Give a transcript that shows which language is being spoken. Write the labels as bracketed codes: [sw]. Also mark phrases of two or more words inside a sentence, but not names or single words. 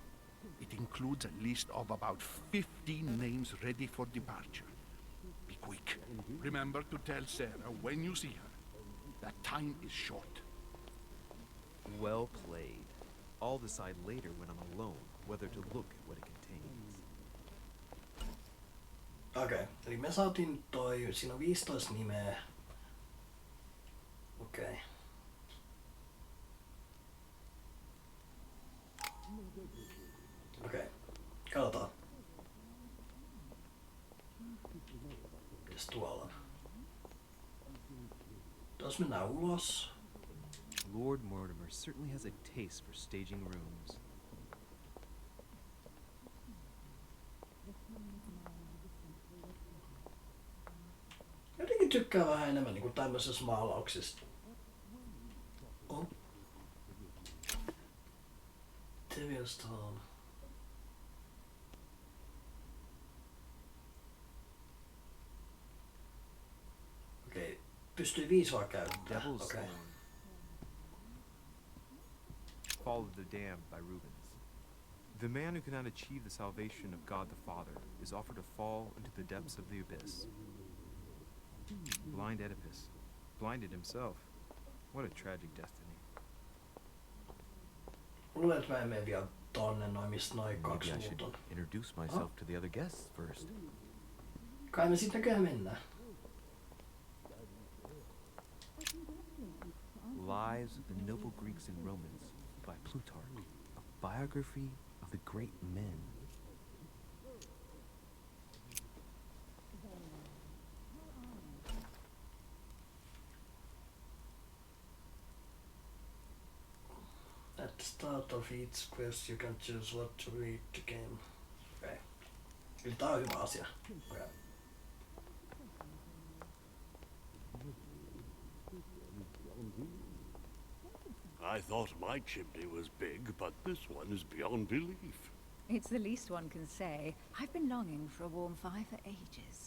[en] It includes a list of about 15 names ready for departure. Be quick. Remember to tell Sarah when you see her that time is short. Well played. I'll decide later when I'm alone whether to look at what it contains. [fi] Okei, eli me saatiin siinä on 15 nimeä. Okei. Okei, katsotaan. Mitäs tuolla on? Tuossa mennään ulos. [en] Lord Mortimer certainly has a taste for staging rooms. [fi] Jotenkin tykkää vähän enemmän niinku tämmöisessä maalauksista. [en] Oh. Devil's Town. [fi] Okei, pystyy 5 vaan käyttää. [en] Devil's [fi] Okei. [en] Thorn. Fall of the Damned by Rubens. The man who cannot achieve the salvation of God the Father is offered a fall into the depths of the abyss. Blind Oedipus, blinded himself. What a tragic destiny. [fi] Luulen, että mä en mene vielä tonne noin, mistä noin [en] Maybe 2 I [fi] muut [en] should [fi] on. [en] introduce myself to the other guests first. [fi] Kai me sit näköjään mennään. [en] Lives of the Noble Greeks and Romans by Plutarch, a biography of the great men. At the start of each quest you can choose what to read to game. [fi] Okei. Eli tää on hyvä asia. Okei. [en] I thought my chimney was big, but this one is beyond belief. It's the least one can say. I've been longing for a warm fire for ages.